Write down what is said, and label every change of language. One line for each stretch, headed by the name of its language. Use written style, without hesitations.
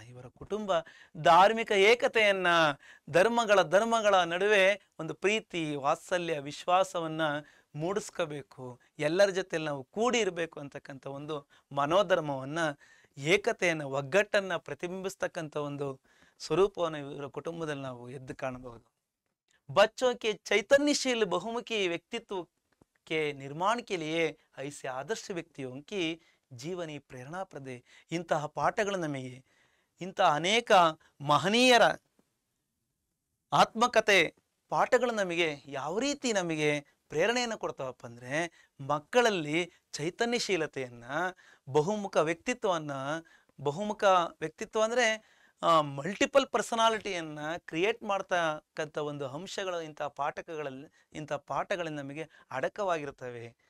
Kannada: ಇವರ ಕುಟುಂಬ ಧಾರ್ಮಿಕ ಏಕತೆಯನ್ನ, ಧರ್ಮಗಳ ನಡುವೆ ಒಂದು ಪ್ರೀತಿ, ವಾತ್ಸಲ್ಯ, ವಿಶ್ವಾಸವನ್ನ ಮೂಡಿಸ್ಕೋಬೇಕು, ಎಲ್ಲರ ಜೊತೆಲಿ ನಾವು ಕೂಡಿ ಇರಬೇಕು ಅಂತಕ್ಕಂಥ ಒಂದು ಮನೋಧರ್ಮವನ್ನ, ಏಕತೆಯನ್ನು, ಒಗ್ಗಟ್ಟನ್ನು ಪ್ರತಿಬಿಂಬಿಸ್ತಕ್ಕಂಥ ಒಂದು ಸ್ವರೂಪವನ್ನು ಇವರ ಕುಟುಂಬದಲ್ಲಿ ನಾವು ಎದ್ದು ಕಾಣಬಹುದು.
Hindi: बच्चों के चैतन्यशील बहुमुखी व्यक्तित्व के निर्माण के लिए ऐसे आदर्श व्यक्तियों की ಜೀವನಿ ಪ್ರೇರಣಾಪ್ರದೆ.
Kannada: ಇಂತಹ ಪಾಠಗಳು ನಮಗೆ, ಇಂತಹ ಅನೇಕ ಮಹನೀಯರ ಆತ್ಮಕತೆ ಪಾಠಗಳು ನಮಗೆ ಯಾವ ರೀತಿ ನಮಗೆ ಪ್ರೇರಣೆಯನ್ನು ಕೊಡ್ತಾವಪ್ಪ ಅಂದರೆ, ಮಕ್ಕಳಲ್ಲಿ ಚೈತನ್ಯಶೀಲತೆಯನ್ನ, ಬಹುಮುಖ ವ್ಯಕ್ತಿತ್ವ ಅಂದರೆ ಮಲ್ಟಿಪಲ್ ಪರ್ಸನಾಲಿಟಿಯನ್ನು ಕ್ರಿಯೇಟ್ ಮಾಡ್ತಕ್ಕಂಥ ಒಂದು ಅಂಶಗಳು ಇಂಥ ಪಾಠಗಳಲ್ಲಿ ನಮಗೆ ಅಡಕವಾಗಿರ್ತವೆ.